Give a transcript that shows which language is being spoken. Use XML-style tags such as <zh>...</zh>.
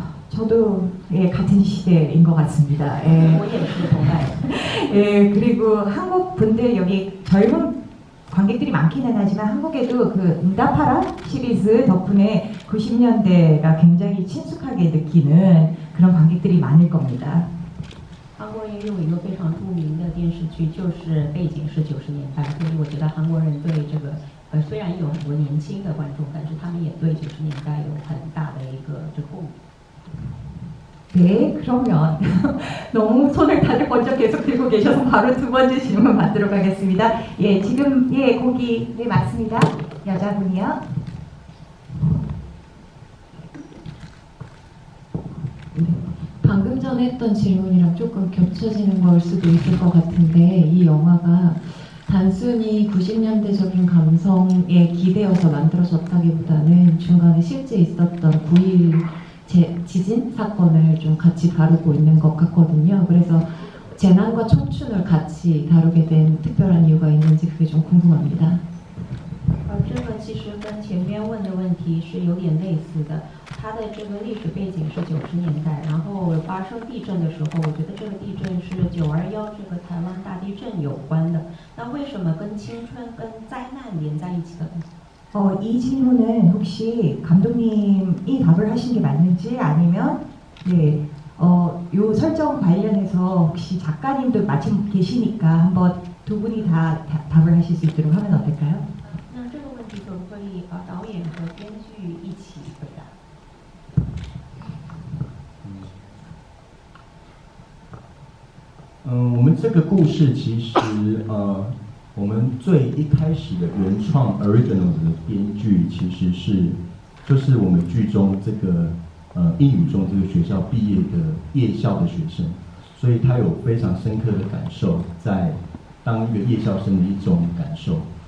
<ko>저도 예, 같은 시대인 것 같습니다. 예.</ko> <zh>我也是同代。</zh> <ko>예, 그리고 한국 분들 여기 젊은 관객들이 많기는 하지만 한국에도 그 응답하라 시리즈 덕분에 90년대가 굉장히 친숙하게 느끼는 그런 관객들이 많을 겁니다.</ko> <zh>韩国也有一个非常著名的电视剧，就是背景是90年代，所以我觉得韩国人对这个虽然有很多年轻的观众，但是他们也对90年代有很大的一个共鸣。</zh> <ko>네, 그러면 너무 손을 다들 먼저 계속 들고 계셔서 바로 두 번째 질문 받도록 하겠습니다. 예, 지금 예, 거기 네 맞습니다. 여자분이요. 방금 전에 했던 질문이랑 조금 겹쳐지는 걸 수도 있을 것 같은데 이 영화가 단순히 90년대적인 감성에 기대어서 만들어졌다기보다는 중간에 실제 있었던 9.11 지진 사건을 좀 같이 다루고 있는 것 같거든요. 그래서 재난과 청춘을 같이 다루게 된 특별한 이유가 있는지 그게 좀 궁금합니다.</ko> <zh>这个其实跟前边问的问题是有点类似的，它的这个历史背景是90年代，然后发生地震的时候，我觉得这个地震是921这个台湾大地震有关的。那为什么跟青春、跟灾难连在一起的呢？</zh> <ko>이 질문은 혹시 감독님이 답을 하신 게 맞는지 아니면 네, 요 설정 관련해서 혹시 작가님도 마침 계시니까 한번 두 분이 다 답을 하실 수 있도록 하면 어떨까요?</ko> <zh>那这个问题可不可以导演和编剧一起回答？我们这个故事其实我们最一开始的原创 original 的编剧其实就是我们剧中这个英语中这个学校毕业的夜校的学生，所以他有非常深刻的感受，在当一个夜校生的一种感受。</zh>